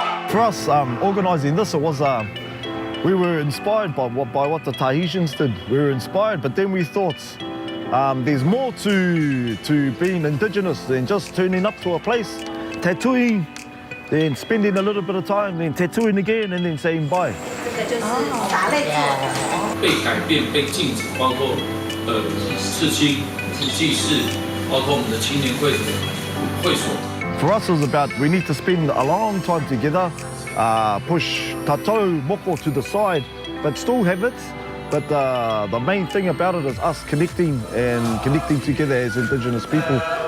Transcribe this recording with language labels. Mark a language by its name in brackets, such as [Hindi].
[English] For us, organising this, it was we were inspired by what the Tahitians did. We were inspired, but then we thought there's more to being indigenous than just turning up to a place, tattooing, then spending a little bit of time, then tattooing again, and then saying bye. [Chinese] 被改变、被禁止，包括刺青、祭祀，包括我们的青年会所。 [English] For us, it was about we need to spend a long time together, push tatou moko to the side, but still have it. But the main thing about it is us connecting together as Indigenous people.